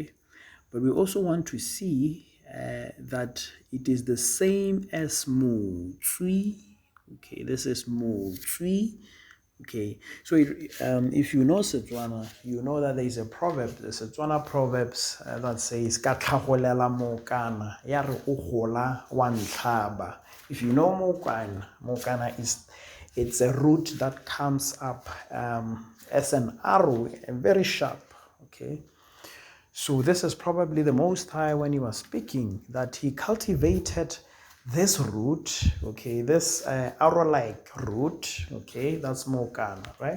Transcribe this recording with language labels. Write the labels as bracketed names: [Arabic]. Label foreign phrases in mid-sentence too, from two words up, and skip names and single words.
[English] But we also want to see that it is the same as Motswi. Okay, this is Motswi. Okay, so if you know Setswana, you know that there is a proverb, the Setswana proverbs that says [Tswana] "Ka tlhagolela mokana ya re o gola wa ntlhaba." [English] If you know mokana it's a root that comes up as an arrow, and very sharp. Okay, so this is probably the Most High when he was speaking, that he cultivated this root, okay, this arrow-like root, okay, that's Mokana, right?